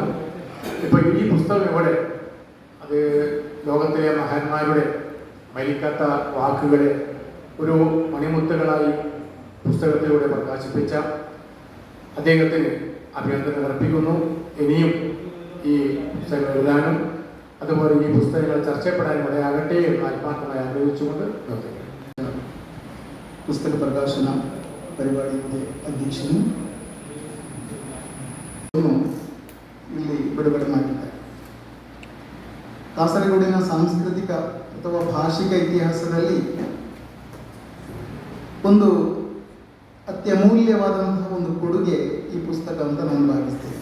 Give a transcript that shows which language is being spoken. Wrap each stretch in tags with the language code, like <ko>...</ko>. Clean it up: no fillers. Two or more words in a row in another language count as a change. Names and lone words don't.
<ml>ഇപ്പോൾ ഈ പുസ്തകം ഇവിടെ അത് ലോകത്തിലെ മഹാന്മാരുടെ മരിക്കാത്ത വാക്കുകളെ ഒരു മണിമുത്തുകളായി പുസ്തകത്തിലൂടെ പ്രകാശിപ്പിച്ച അദ്ദേഹത്തിന് അഭിനന്ദനം അർപ്പിക്കുന്നു. ഇനിയും ഈ പുസ്തകം എഴുതാനും അതുപോലെ ഈ പുസ്തകങ്ങൾ ചർച്ചപ്പെടാനും ഇടയാകട്ടെ എന്ന് ആത്മാർത്ഥമായി ആഗ്രഹിച്ചുകൊണ്ട് നിർത്തുന്നു. പുസ്തക പ്രകാശന പരിപാടിയുടെ</ml> <kn>ಅಧ್ಯಕ್ಷನು ಇಲ್ಲಿ ಬಿಡುಗಡೆ ಮಾಡಿದ್ದಾರೆ. ಕಾಸರಗೋಡಿನ ಸಾಂಸ್ಕೃತಿಕ ಅಥವಾ ಭಾಷಿಕ ಇತಿಹಾಸದಲ್ಲಿ ಒಂದು ಅತ್ಯಮೂಲ್ಯವಾದಂತಹ ಒಂದು ಕೊಡುಗೆ ಈ ಪುಸ್ತಕ ಅಂತ ನಾನು ಭಾವಿಸ್ತೇನೆ.</kn>